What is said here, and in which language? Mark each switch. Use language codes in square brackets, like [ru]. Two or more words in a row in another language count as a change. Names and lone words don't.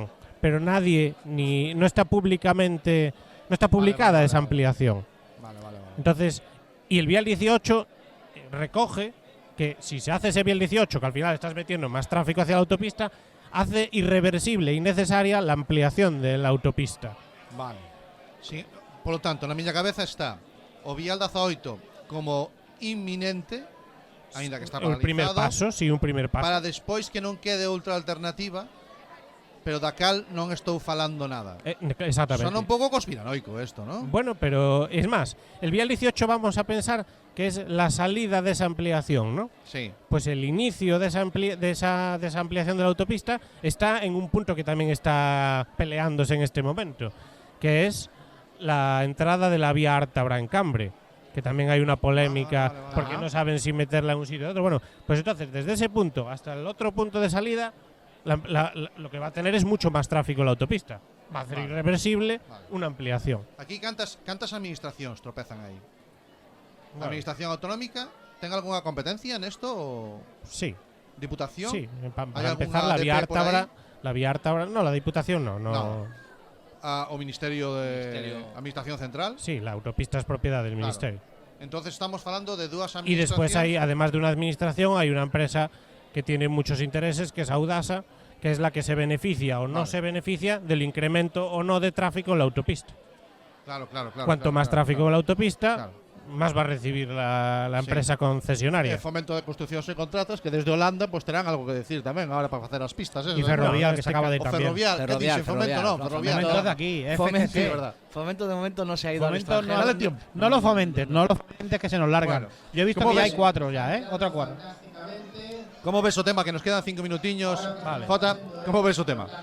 [es] Pero nadie, no está públicamente, no está publicada esa ampliación. Vale. Entonces, y el vial 18 recoge que si se hace ese vial 18, que al final estás metiendo más tráfico hacia la autopista, hace irreversible y necesaria la ampliación de la autopista. Vale. Sí, por lo tanto, [gl] na miña cabeza está o vial 18 como inminente, aínda que está paralizado. [es] Un primer paso. [gl] Para despois que non quede outra alternativa, pero da cal non estou falando nada. Exactamente. Son un pouco conspiranoico esto, ¿no? [es] Bueno, pero es más, el vial 18 vamos a pensar que es la salida de esa ampliación, ¿no? Sí. Pues el inicio de esa ampliación de la autopista está en un punto que también está peleándose en este momento, que es la entrada de la vía Ártabra en Cambre, que también hay una polémica porque no saben si meterla en un sitio o otro. Bueno, pues entonces desde ese punto hasta el otro punto de salida, lo que va a tener es mucho más tráfico la autopista. Va a hacer irreversible una ampliación. [gl] Aquí cantas administracións tropezan aí. A administración autonómica ten algunha competencia en esto o sí. Diputación? [es] Sí, para empezar la vía Ártabra, no, la Diputación no. [gl] O Ministerio de Administración Central? [es] Sí, la autopista es propiedad del Ministerio. Entonces estamos hablando de [gl] dúas administracións. [es] Y después hay, además de una administración, hay una empresa que tiene muchos intereses, que es Audasa, que es la que se beneficia o no se beneficia del incremento o no de tráfico en la autopista. Claro. Cuanto más tráfico en la autopista, más va a recibir la empresa concesionaria. [gl] Fomento de Construccións e Contratas, que desde Holanda pues terán algo que decir tamén ahora para facer as pistas. [es] Y Ferrovial, que se acaba de ir también. Ferrovial, Fomento de aquí. Fomento de momento no se ha ido al extranjero. No lo fomentes que se nos largan. Yo he visto que ya hay 4 ya, Otra 4. [gl] ¿Cómo ves o tema? Que nos quedan 5 minutiños. Vale. Jota, ¿cómo ves o tema?